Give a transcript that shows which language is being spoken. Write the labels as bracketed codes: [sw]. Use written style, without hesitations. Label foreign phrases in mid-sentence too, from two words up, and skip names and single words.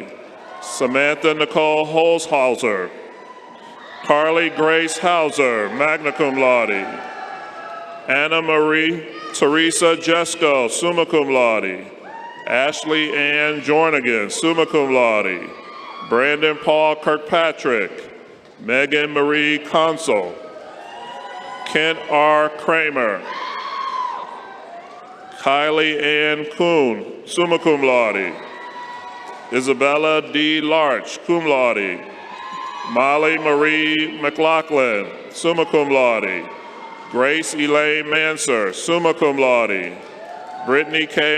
[en] Samantha Nicole Holzhauser. Carly Grace Hauser, [la] magna cum laude. [en] Anna Marie Teresa Jesko, [la] summa cum laude. [en] Ashley Ann Jornigan, [la] summa cum laude. [en] Brandon Paul Kirkpatrick. Megan Marie Consul. Kent R. Kramer. Kylie Ann Kuhn, [la] summa cum laude. [en] Isabella D. Larch, [la] cum laude. [en] Molly Marie McLaughlin, [la] summa cum laude. [en] Grace Elaine Manser, [la] summa cum laude. [en] Brittany K.